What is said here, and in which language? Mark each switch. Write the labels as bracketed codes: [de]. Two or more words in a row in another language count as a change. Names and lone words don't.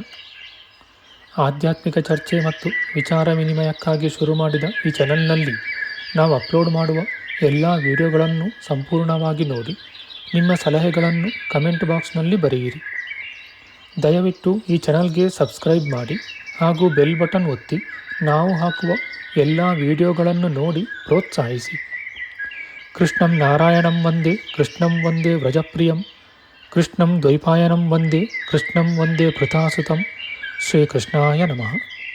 [kn] ಆಧ್ಯಾತ್ಮಿಕ ಚರ್ಚೆ ಮತ್ತು ವಿಚಾರ ವಿನಿಮಯಕ್ಕಾಗಿ ಶುರು ಮಾಡಿದ ಈ ಚಾನೆಲ್ನಲ್ಲಿ ನಾವು ಅಪ್ಲೋಡ್ ಮಾಡುವ ಎಲ್ಲ ವಿಡಿಯೋಗಳನ್ನು ಸಂಪೂರ್ಣವಾಗಿ ನೋಡಿ ನಿಮ್ಮ ಸಲಹೆಗಳನ್ನು [en] comment boxನಲ್ಲಿ [kn] ಬರೆಯಿರಿ. ದಯವಿಟ್ಟು ಈ ಚಾನಲ್ಗೆ ಸಬ್ಸ್ಕ್ರೈಬ್ ಮಾಡಿ ಹಾಗೂ [en] bell button [kn] ಒತ್ತಿ ನಾವು ಹಾಕುವ ಎಲ್ಲ ವಿಡಿಯೋಗಳನ್ನು ನೋಡಿ ಪ್ರೋತ್ಸಾಹಿಸಿ. [sa] ಕೃಷ್ಣಂ ನಾರಾಯಣಂ ವಂದೇ ಕೃಷ್ಣಂ ವಂದೇ ವ್ರಜಪ್ರಿಯಂ ಕೃಷ್ಣಂ ದ್ವೈಪಾಯನಂ ವಂದೇ ಕೃಷ್ಣಂ ವಂದೇ ಭೃತಾಸುತಂ. ಶ್ರೀಕೃಷ್ಣಾಯ ನಮಃ.